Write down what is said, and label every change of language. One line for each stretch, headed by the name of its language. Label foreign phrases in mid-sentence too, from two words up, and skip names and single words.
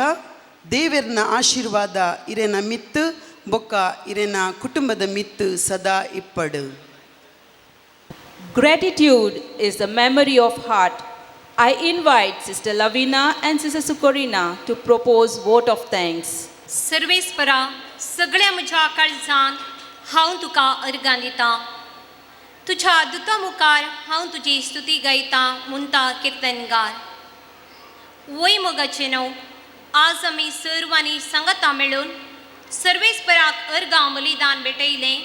Tulu: ದೇವರನ ಆಶೀರ್ವಾದ ಇರೆನ ಮಿತ್ತು ಬೊಕ್ಕ ಇರೆನ ಕುಟುಂಬದ ಮಿತ್ತು ಸದಾ ಇಪ್ಪಡು.
English: Gratitude is the memory of heart. I invite Sister Lavina and Sister Sukorina to propose vote of thanks.
Konkani: सर्वेस्परा सगळ्या म्हज्या काळजान हांव तुका अर्गांदितां. तुज्या दुता मुखार हांव तुजी स्तुती गायतां म्हणटा कीर्तनगार. वय मोगाचे णव, आज आमी सर्वांनी सांगता मेळून सर्वेस्पराक अर्गां बलिदान भेटयलें.